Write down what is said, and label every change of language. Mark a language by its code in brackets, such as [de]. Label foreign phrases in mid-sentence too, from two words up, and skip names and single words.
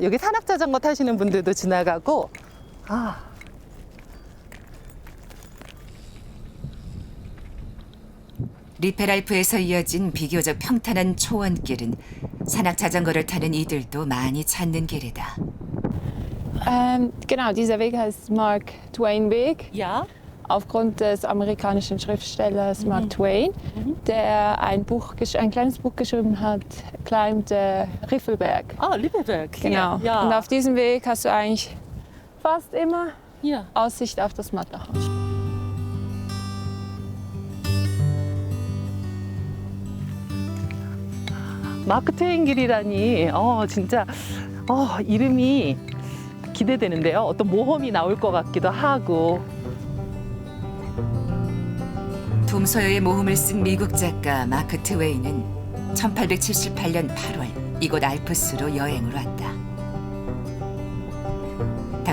[ko] 여기 산악자전거 타시는 분들도 지나가고, 아. 리페랄프에서 이어진 비교적 평탄한 초원길은 산악 자전거를 타는 이들도 많이 찾는 길이다. [de] Genau, dieser Weg heißt Mark Twain Weg. [ko] 야, [de] Aufgrund des amerikanischen Schriftstellers Mark Twain, der ein kleines Buch geschrieben hat, Climb the Riffelberg. [ko] 아, 리베벨. [de] Genau. [ko] 야, [de] Und auf diesem Weg hast du eigentlich fast immer [ko] 야. [de] Aussicht auf das Matterhorn. [ko] 마크 트웨인 길이라니, 진짜, 이름이 기대되는데요. 어떤 모험이 나올 것 같기도 하고. 톰 소여의 모험을 쓴 미국 작가 마크 트웨인은 1878년 8월 이곳 알프스로 여행을 왔다.